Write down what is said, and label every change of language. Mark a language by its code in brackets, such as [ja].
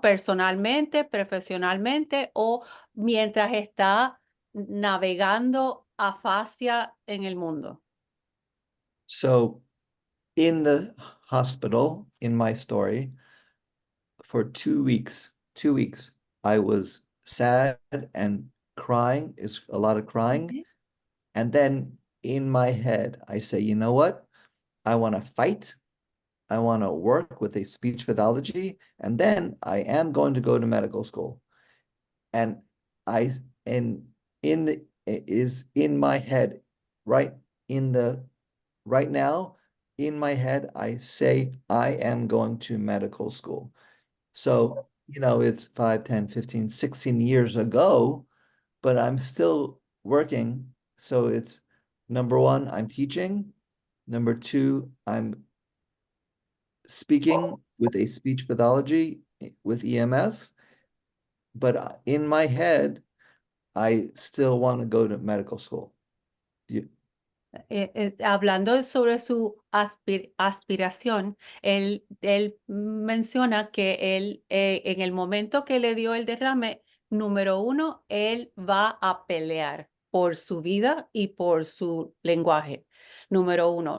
[es] Personalmente, profesionalmente o mientras está navegando afasia en el mundo? [en] So in the hospital, in my story, for 2 weeks, I was sad and crying. It's a lot of crying. Okay. And then in my head, I say, you know what? I want to fight. I want to work with a speech pathology. And then I am going to go to medical school. And I, and in the, is in my head, right right now, in my head, I say, I am going to medical school. So, it's 5, 10, 15, 16 years ago, but I'm still working. So it's number one, I'm teaching. Number two, I'm speaking with a speech pathology with EMS. But in my head, I still want to go to medical school. [es] Hablando sobre su aspiración, él menciona que él, en el momento que le dio el derrame, número uno, él va a pelear por su vida y por su lenguaje. Número uno.